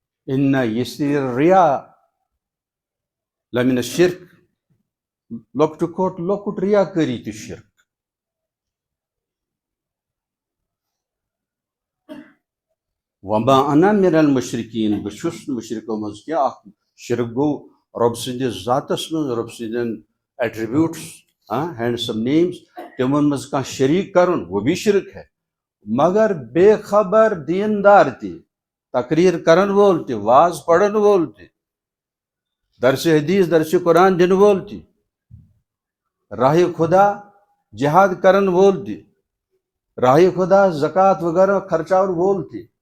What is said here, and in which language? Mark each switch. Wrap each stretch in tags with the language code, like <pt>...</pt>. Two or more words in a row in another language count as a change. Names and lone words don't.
<ar>ان یسیر ریا لمن الشرک</ar> <ks>لۄکٹہِ کھۄتہٕ لۄکُٹ ریا کٔری تہِ شرک</ks> <ar>وما انا من المشرکین</ar> <ks>بہٕ چھُس نہٕ مشرکو منٛز کینٛہہ اکھ شرک گوٚو رۄب سٕنٛدِس ذاتس منٛز رۄب سٕنٛدٮ۪ن</ks> <en>attributes handsome names</en> <ks>تِمن منٛز کانٛہہ شریٖک کرُن</ks> <ur>وہ بھی شرک ہے</ur> <ks>مگر بے خبر دیندار تہِ تقریر کرن وول تہِ واز پرن وول تہِ درس حدیث درس قرآن دن وول تہِ راہ خدا جہاد کرن وول تہِ راہ خدا زکات وغیرہ خرچاون وول تہِ</ks>